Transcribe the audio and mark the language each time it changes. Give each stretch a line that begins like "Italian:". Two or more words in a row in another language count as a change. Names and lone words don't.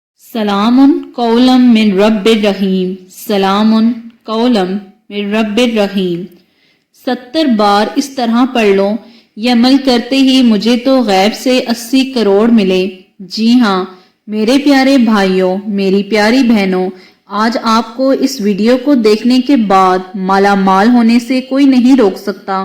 Arabic: سلام قولم من رب الرحیم، سلام قولم من رب الرحیم۔
Urdu: 70 بار اس طرح پڑھ لو، یہ عمل کرتے ہی مجھے تو غیب سے 80 کروڑ ملے۔ جی ہاں میرے پیارے بھائیوں، میری پیاری بہنوں، آج آپ کو اس ویڈیو کو دیکھنے کے بعد مالا مال ہونے سے کوئی نہیں روک سکتا۔